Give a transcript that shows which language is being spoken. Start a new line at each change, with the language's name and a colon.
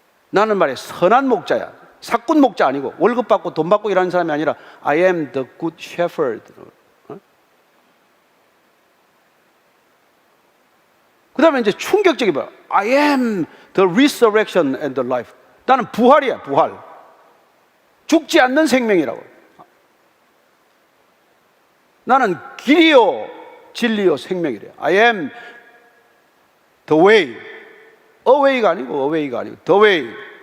Korean: 나는 말이야 선한 목자야. 사꾼 목자 아니고 월급 받고 돈 받고 일하는 사람이 아니라
English: I am the good shepherd.
Korean: 그 다음에 이제 충격적인 거야.
English: I am the resurrection and the life.
Korean: 나는 부활이야, 부활. 죽지 않는 생명이라고. 나는 길이요, 진리요, 생명이래.
English: I am the way.
Korean: away가 아니고 the way.